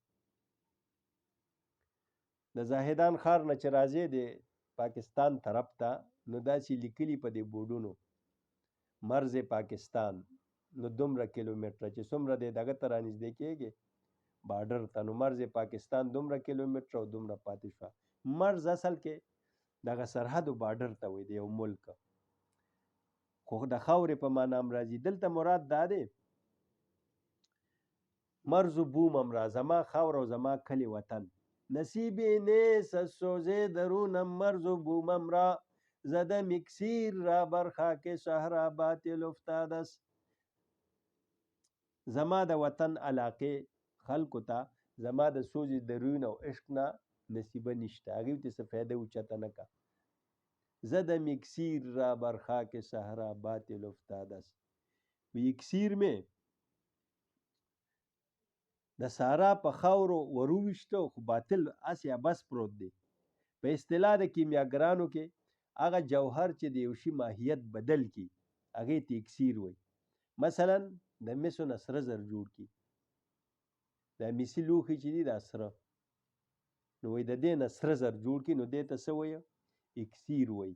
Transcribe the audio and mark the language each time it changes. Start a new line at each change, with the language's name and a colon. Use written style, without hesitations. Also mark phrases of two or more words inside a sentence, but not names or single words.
Pashto: د زاهدان ښار نه چې راځي د پاکستان طرف ته نو داسې لیکلي په دې بورډونو مرز پاکستان نو دومره کیلومتره چې څومره دی دغه ته رانږدې کېږي بارډر ته نو مرز پاکستان دومره کیلومتره او دومره پاتې شوه. مرز اصل کې دغه سرحدو بارډر ته وایي د یو ملک خو د خاورې په معنا هم راځي دلته مراد دا دی
Persian: مرز بوم هم را
Pashto: زما خاور او زما کلی وطن
Persian: نصیب نیست از سوز درونم مرز بومم را زدم اکسیر را بر خاک صحرا باطل افتاده است.
Pashto: زما د وطن علاقې خلکو ته زما د سوز درون او عشق نه نصیبه نشته هغوی ته څه فایده اوچته نه که.
Persian: زدم اکسیر را بر خاک صحرا باطل افتاده است.
Pashto: وی اکسیر می د سارا په خاورو وروویشته خو باطل اسې بس پروت دی. په اصطلاح د کیمیاګرانو کې هغه جوهر چې د یو شي ماهیت بدل کی هغې ته اکسیر وایي. مثلا د مسو نه سره زر جوړ کی دا مسي لوښي چې دي دا سره نو وایي د دې نه سره زر جوړ کی نو دې ته څه وایي اکسیر وایي.